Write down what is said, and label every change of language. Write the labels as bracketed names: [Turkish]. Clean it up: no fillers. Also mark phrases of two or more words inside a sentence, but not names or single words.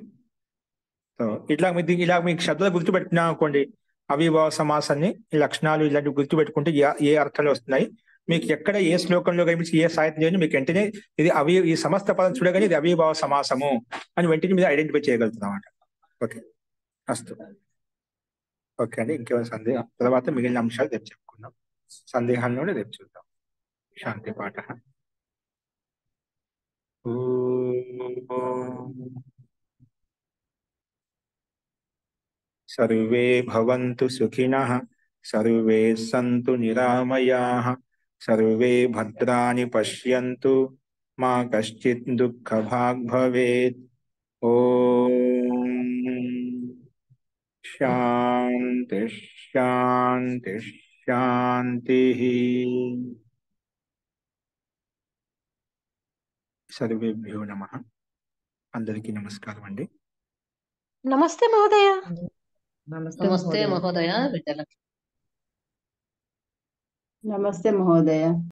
[Telugu] సో ఇట్లా మీకు శబ్దాలు గుర్తుపెట్టినా అనుకోండి, అవిభావ సమాసాన్ని, ఈ లక్షణాలు ఇలాంటివి గుర్తుపెట్టుకుంటే ఏ అర్థాలు వస్తున్నాయి, మీకు ఎక్కడ ఏ శ్లోకంలో కనిపించి ఏ సాహిత్యం చేయండి, మీకు వెంటనే ఇది ఈ సమస్త పదం చూడగానే ఇది అవిభావ సమాసము అని వెంటనే మీద ఐడెంటిఫై చేయగలుగుతున్నాం అన్నమాట. ఓకే, అస్తు. ఓకే అండి, ఇంకేమైనా సందేహం? తర్వాత మిగిలిన అంశాలు రేపు చెప్పుకుందాం. సందేహాలను రేపు చూద్దాం. [Sanskrit] శాంతి పాఠ. सर्वे भवन्तु सुखिनः, सर्वे सन्तु निरामयाः, सर्वे भद्राणि पश्यन्तु, मा कश्चित् दुःखभाग् भवेत्। ॐ शान्ति शान्ति शान्तिः। సర్వేభ్యో నమః. [Telugu] అందరికీ నమస్కారం అండి. [Sanskrit] నమస్తే మహోదయ. నమస్తే మహోదయ. బిడ్డలకి నమస్తే మహోదయ.